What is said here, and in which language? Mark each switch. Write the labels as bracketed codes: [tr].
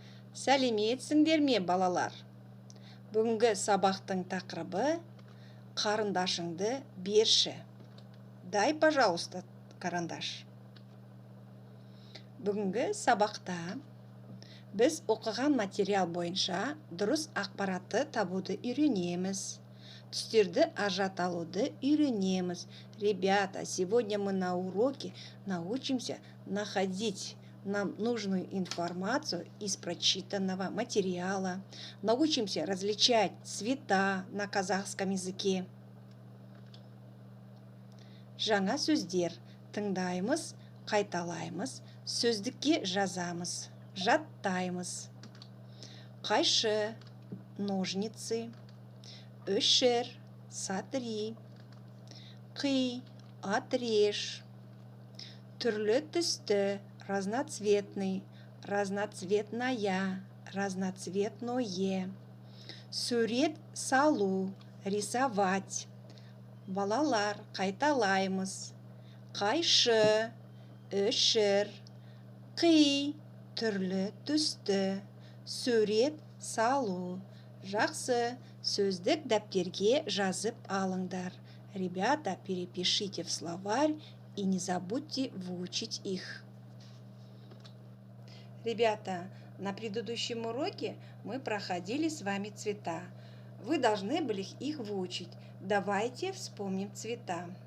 [kk] Сәлеметсіңдер ме, балалар? Бүгінгі сабақтың тақырыбы «Қарындашыңды берші». [ru] Дай, пожалуйста, карандаш. [kk] Бүгінгі сабақта біз оқыған материал бойынша дұрыс ақпаратты табуды үйренеміз. Түстерді ажырата алуды үйренеміз. [ru] Ребята, сегодня мы на уроке научимся находить нам нужную информацию из прочитанного материала. Научимся различать цвета на казахском языке. [kk] Жаңа сөздер тыңдаймыз, қайталаймыз, сөздікке жазамыз, жаттаймыз. Қайшы, [ru] ножницы, [kk] өшір, сатри, қи, [ru] отрежь, [kk] түрлі түсті, [ru] разноцветный, разноцветная, разноцветное, [kk] сурет салу, [ru] рисовать. [kk] Балалар, қайталаймыз. Қайшы, өшір, қи, түрлі түсті, сурет салу. Жақсы, сөздік дәптерге жазып алыңдар. [ru] Ребята, перепишите в словарь и не забудьте выучить их. Ребята, на предыдущем уроке мы проходили с вами цвета. Вы должны были их выучить. Давайте вспомним цвета.